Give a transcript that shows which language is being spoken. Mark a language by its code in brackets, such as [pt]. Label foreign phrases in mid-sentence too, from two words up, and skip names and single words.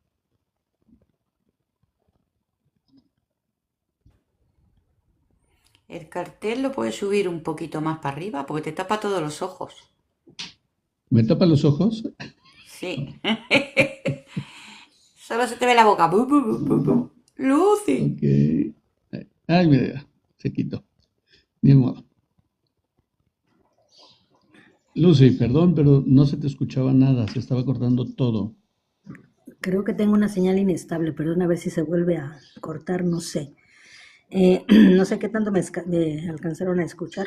[es] El cartel lo puedes subir un poquito más para arriba porque te tapa todos los ojos. ¿Me tapa los ojos? Sí. Solo se te ve la boca. Bu, bu, bu, bu, bu. Lucy. Ok. Ay, mira, se quitó. Ni modo. Lucy, perdón, pero no se te escuchaba nada, se estaba cortando todo. creo que tengo una señal inestable, perdón, a ver si se vuelve a cortar, no sé. No sé qué tanto me alcanzaron a escuchar.